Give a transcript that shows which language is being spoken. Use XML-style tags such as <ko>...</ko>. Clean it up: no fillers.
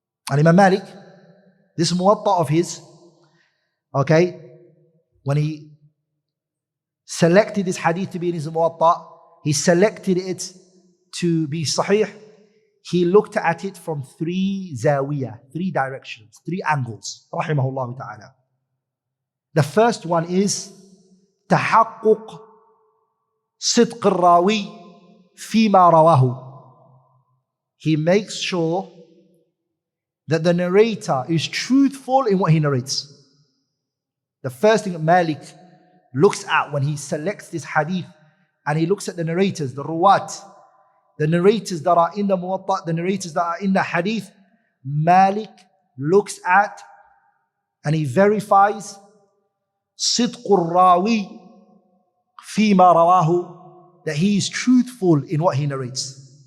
<en>Al-Imam Malik, this Muwatta of his, okay, when he selected this hadith to be in his Muwatta, he selected it to be sahih. He looked at it from three zawiyah, three directions, three angles, rahimahullah ta'ala. The first one is</en> <ar>تحقق صدق الراوي فيما رواه.</ar> <en>He makes sure that the narrator is truthful in what he narrates. The first thing that Malik looks at when he selects this hadith, and he looks at the narrators, the ruwat, the narrators that are in the Muwatta, the narrators that are in the hadith, Malik looks at and he verifies</en> <ar>صدق الراوي فيما رواه,</ar> <en>that he is truthful in what he narrates.</en>